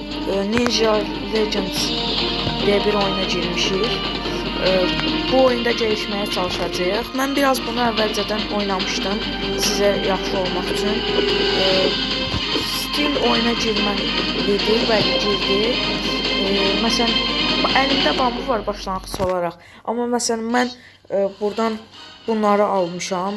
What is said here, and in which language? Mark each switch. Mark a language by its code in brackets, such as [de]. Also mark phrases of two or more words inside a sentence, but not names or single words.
[tr] Ninja Legends diye bir oyuna girmişik. Bu oyunda gelişmeye çalışacağıq. [az] Mən biraz bunu əvvəlcədən oynamışdım sizə yaxşı olmaq üçün. Stil oyuna girməlidir və girdi. Məsələn, əlimdə bambu var başlanğıc olaraq. Amma məsələn mən buradan bunları almışam.